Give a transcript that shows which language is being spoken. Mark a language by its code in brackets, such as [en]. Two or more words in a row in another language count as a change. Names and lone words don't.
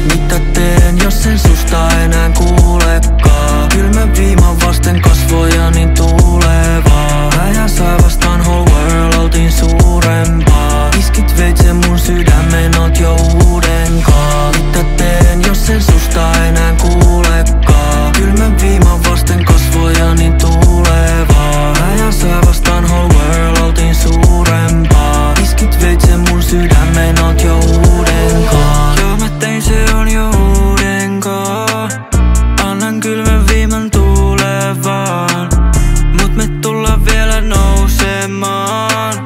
[fi] Mitä teen, jos en susta enää kuulekaan? Kylmä viima vasten kasvoja niin tulevaa. Äijä sai vastaan [en] whole world, [fi] oltiin suurempaa. Iskit veitsen mun sydämen, oot jo uudenkaan. Mitä teen, jos en susta enää kuulekaan? Kylmä viima vasten kasvoja niin tulevaa. Äijä sai vastaan [en] whole world, [fi] oltiin suurempaa. Iskit veitsen mun sydämen, oot jo uudenkaan. Joo mä tein, se on jo uudenkaan. Annan kylmän viiman tulevaan. Mut me tullaan vielä nousemaan.